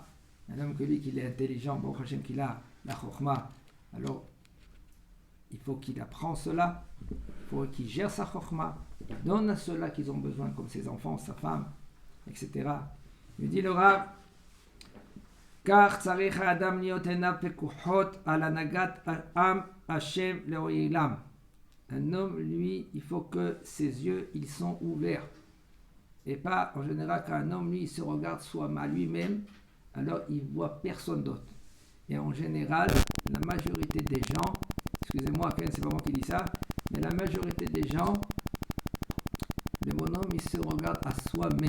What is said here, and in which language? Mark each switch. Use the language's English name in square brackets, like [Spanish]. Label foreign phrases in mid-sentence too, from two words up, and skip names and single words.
[French] Un homme que lui, qu'il est intelligent, bon Hashem qu'il a la Chochma, alors il faut qu'il apprend cela, il faut qu'il gère sa Chochma, il donne à ceux-là qui ont besoin, comme ses enfants, sa femme, etc. Il dit le Rav, car [Hebrew] צריך האדם להיות עיניו פקוחות על הנהגת עם השם לעולם. [French] Un homme, lui, il faut que ses yeux, ils sont ouverts. Et pas, en général, qu'un homme, lui, il se regarde soi à lui-même, alors il ne voit personne d'autre. Et en général, la majorité des gens, excusez-moi, c'est pas moi qui dis ça, mais la majorité des gens, le bonhomme, il se regarde à soi-même.